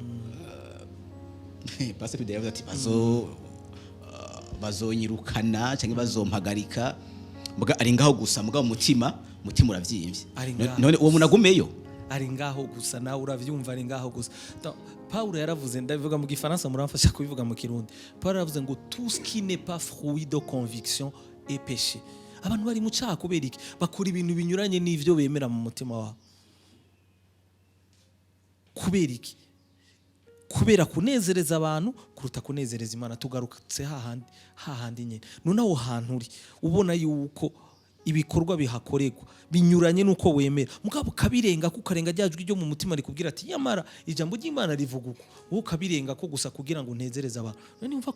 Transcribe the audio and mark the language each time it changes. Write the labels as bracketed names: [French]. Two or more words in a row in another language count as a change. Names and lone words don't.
[Rundi] Pastor Peter yavuze ati bazonyirukana cyangwa bazompagarika. Muga ari ngaho gusa, mugabo umutima uravyimbye. None uwo munagumeyo ari ngaho gusa, nawe uravyumva ari ngaho gusa. Paulo yaravuze, ndabivuga mu gifaransa muramfasha kubivuga mu kirundi. Paulo yaravuze ngo [French] tout ce qui n'est pas fruit de conviction est péché. [Rundi] Abantu bari mu cyaha kubera iki? Bakora ibintu binyuranye n'ivyo bemera mu mutima wabo. Kubera iki? Kubera kunezereza abantu kuruta kunezereza Imana. Tugarutse hahandi nyene. None aho hantu uri ubona yuko ibikorwa bihakorerwa binyuranye nuko wemera mugabo kabirenga ko karenga ryajwi ryo mu mutima rikubwira ati yamara ijambo ry'Imana rivuga uko wowe kabirenga ko gusa kugira ngo unezereze abantu none umva